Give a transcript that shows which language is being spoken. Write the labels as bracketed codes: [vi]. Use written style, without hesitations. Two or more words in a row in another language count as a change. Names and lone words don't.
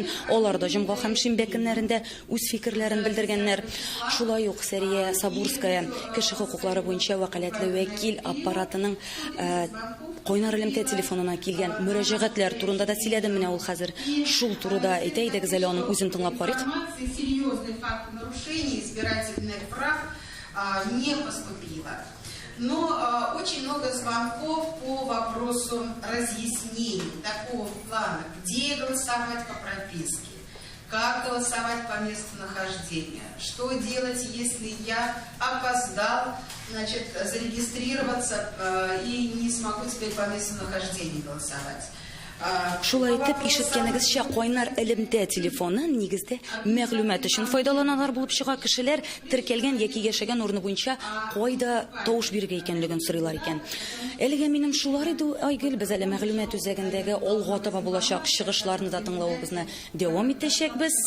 [tt] Алар да җомга һәм шимбә көннәрендә үз фикерләрен белдергәннәр. Шулай ук Сәрия Сабурская кеше хукуклары буенча вәкаләтле вәкил аппаратының Койнар элемтә телефонына килгән мөрәҗәгатьләр турында да сөйләде. Менә ул хәзер шул турыда әйтә, идегез әле аның үзен тыңлап карыйк. [ru] Серьезный факт нарушения избирательных прав не поступило. Но очень много звонков по вопросу разъяснений такого плана, где голосовать по прописке, как голосовать по месту нахождения, что делать, если я опоздал, значит, зарегистрироваться и не смогу теперь по месту нахождения голосовать. [tt] Шулай итеп, ишеткәнегезчә, Койнар элемтә телефоны нигездә мәгълүмат өчен файдаланалар булып чыга. Кешеләр теркәлгән яки яшәгән урыны буенча кайда тавыш бирергә икәнлеген сорыйлар икән. Әлегә минем шулар иде, Айгөл, без әле мәгълүмат үзәгендәге алга таба булачак чыгышларны да тыңлавыбызны дәвам итәчәкбез.